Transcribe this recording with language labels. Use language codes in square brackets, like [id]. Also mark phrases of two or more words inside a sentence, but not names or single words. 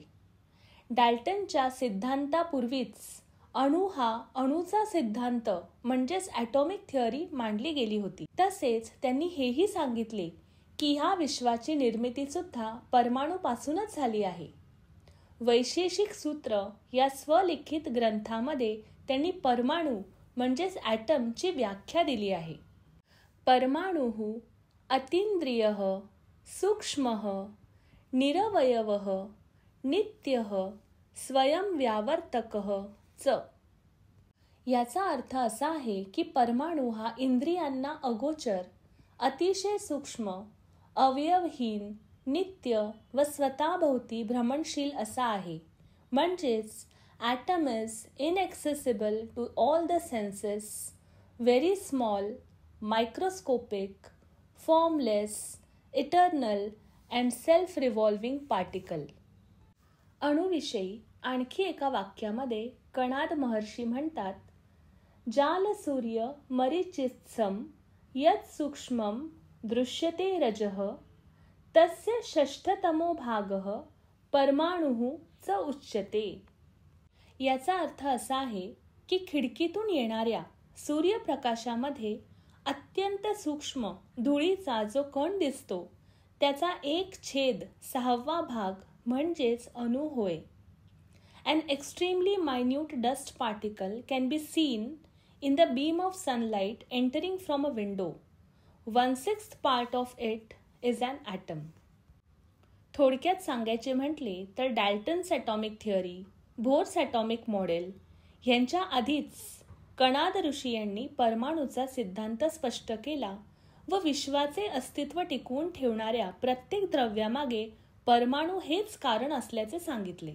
[mr] डाल्टनच्या सिद्धांतापूर्वीच अणू हा अणूचा सिद्धांत म्हणजेच [en] atomic theory [mr] मांडली गेली होती. तसेच त्यांनी हेही सांगितले की ह्या विश्वाची निर्मितीसुद्धा परमाणूपासूनच झाली आहे. वैशेषिक सूत्र या स्वलिखित ग्रंथामध्ये त्यांनी परमाणू म्हणजेच ॲटमची व्याख्या दिली आहे. [sa] परमाणुः अतींद्रियः सूक्ष्मः निरवयवः नित्यः स्वयंव्यावर्तकः च. [mr] याचा अर्थ असा आहे की परमाणू हा इंद्रियांना अगोचर, अतिशय सूक्ष्म, अवयवहीन, नित्य व स्वतःभोवती भ्रमणशील असा आहे. [en] म्हणजेच atom is inaccessible to all the senses, very small, microscopic, formless, eternal and self revolving particle. [mr] अणुविषयी आणखी एका वाक्यामध्ये कणाद महर्षी म्हणतात, [sa] जाल सूर्य मरीचित्सम यत् सूक्ष्मं दृश्यते रजः तस्य षष्ठतमो भागः परमाणुः च उच्यते. [mr] याचा अर्थ असा आहे की खिडकीतून येणाऱ्या सूर्यप्रकाशामध्ये अत्यंत सूक्ष्म धुळीचा जो कण दिसतो त्याचा 1/6 भाग म्हणजेच अणू होय. [en] An extremely minute dust particle can be seen in the beam of sunlight entering from a window. 1/6 part of it is an atom. [mr] थोडक्यात सांगायचे म्हटले तर डाल्टन्स [en] atomic theory, [mr] बोर्स [en] atomic model [mr] यांच्या आधीच कणाद ऋषी यांनी परमाणूचा सिद्धांत स्पष्ट केला व विश्वाचे अस्तित्व टिकवून ठेवणाऱ्या प्रत्येक द्रव्यामागे परमाणू हेच कारण असल्याचे सांगितले.